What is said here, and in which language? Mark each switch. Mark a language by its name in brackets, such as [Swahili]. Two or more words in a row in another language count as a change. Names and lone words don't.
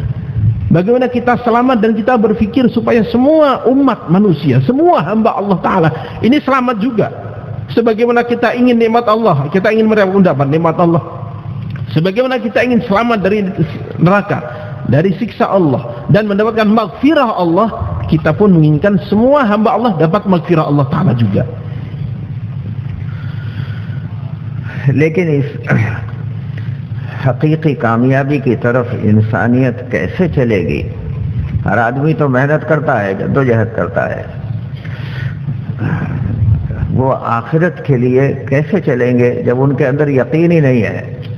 [Indonesian] Bagaimana kita selamat dan kita berpikir supaya semua umat manusia, semua hamba [Arabic] الله تعالى [Indonesian] ini selamat juga. Sebagaimana kita ingin nikmat Allah, kita ingin mendapat nikmat Allah. Sebagaimana kita ingin selamat dari neraka, dari siksa Allah dan mendapatkan maghfirah Allah, kita pun menginginkan semua hamba Allah dapat maghfirah [Arabic] الله تعالى [Indonesian] juga. [Urdu] لیکن اس حقیقی کامیابی کی طرف انسانیت کیسے چلے گی؟ ہر آدمی تو محنت کرتا ہے، جد و جہد کرتا ہے. وہ آخرت کے لیے کیسے چلیں گے جب ان کے اندر یقین ہی نہیں ہے؟